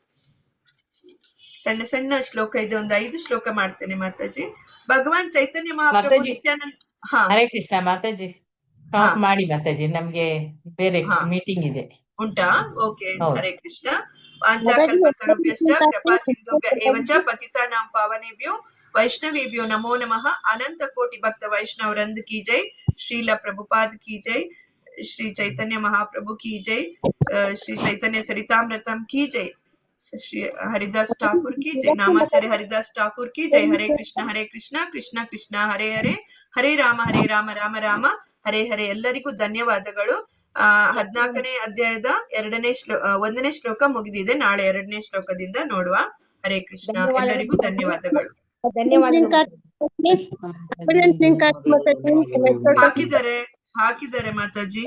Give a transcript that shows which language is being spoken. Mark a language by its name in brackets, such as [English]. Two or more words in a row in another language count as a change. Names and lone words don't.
[Kannada] ಸಣ್ಣ ಸಣ್ಣ ಶ್ಲೋಕ ಇದೆ, ಒಂದು 5 ಶ್ಲೋಕ ಮಾಡ್ತೇನೆ ಮಾತಾಜಿ. ಭಗವಾನ್ ಚೈತನ್ಯ ಮಹಾಪ್ರಭು ನಿತ್ಯಾನಂದ. [Sanskrit] ಹರೇ ಕೃಷ್ಣ [Kannada] ಮಾತಾಜಿ, ಸ್ಟಾಪ್ ಮಾಡಿ ಮಾತಾಜಿ, ನಮ್ಗೆ ಬೇರೆ ಮೀಟಿಂಗ್ ಇದೆ. ಉಂಟಾ? ಓಕೆ. [Sanskrit] ಹರೇ ಕೃಷ್ಣ. ವಾಂಚಾಕಲ್ಪತರುಭ್ಯಶ್ಚ ಕೃಪಾ ಸಿಂಧುಭ್ಯ ಏವ ಚ ಪತಿತಾನಾಂ ಪಾವನೇಭ್ಯೋ ವೈಷ್ಣವೇಭ್ಯೋ ನಮೋ ನಮಃ. [Hindi] अनंत कोटि भक्त वैष्णव वृंद की जय. श्रील प्रभुपाद की जय. श्री चैतन्य महाप्रभु की जय. श्री चैतन्य चरितामृतं की जय. श्री हरिदास ठाकुर की जय. नामाचार्य हरिदास ठाकुर की जय. [Sanskrit] ಹರೇ ಕೃಷ್ಣ ಕೃಷ್ಣ ಕೃಷ್ಣ ಹರೇ ಹರೇ, ಹರೇ ರಾಮ ರಾಮ ರಾಮ ಹರೇ ಹರೇ. [Kannada] ಎಲ್ಲರಿಗೂ ಧನ್ಯವಾದಗಳು. 14ನೇ ಅಧ್ಯಾಯದ 1ನೇ ಶ್ಲೋಕ ಮುಗಿದಿದೆ. ನಾಳೆ 2ನೇ ಶ್ಲೋಕದಿಂದ ನೋಡುವ. [Sanskrit] ಹರೇ ಕೃಷ್ಣ. [Kannada] ಎಲ್ಲರಿಗೂ ಧನ್ಯವಾದಗಳು. ಹಾಕಿದ್ದಾರೆ ಮಾತಾಜಿ.